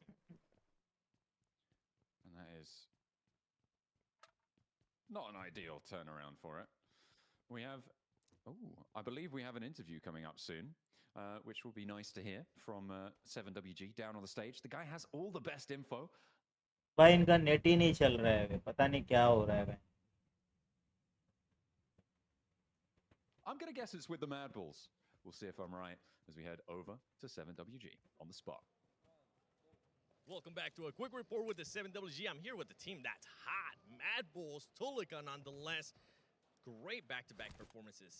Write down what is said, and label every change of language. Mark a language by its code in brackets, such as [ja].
[en] And that is not an ideal turnaround for it. We have, I believe we have an interview coming up soon, which will be nice to hear from 7WG down on the stage. The guy has all the best info. [hi] भाई इनका net ही नहीं चल रहा है, पता नहीं क्या हो रहा है. [en] I'm going to guess it's with the Mad Bulls. We'll see if I'm right as we head over to 7WG on the spot. Welcome back to a quick report with the 7WG. I'm here with the team that's hot. Mad Bulls, Tulika nonetheless. Great back-to-back performances.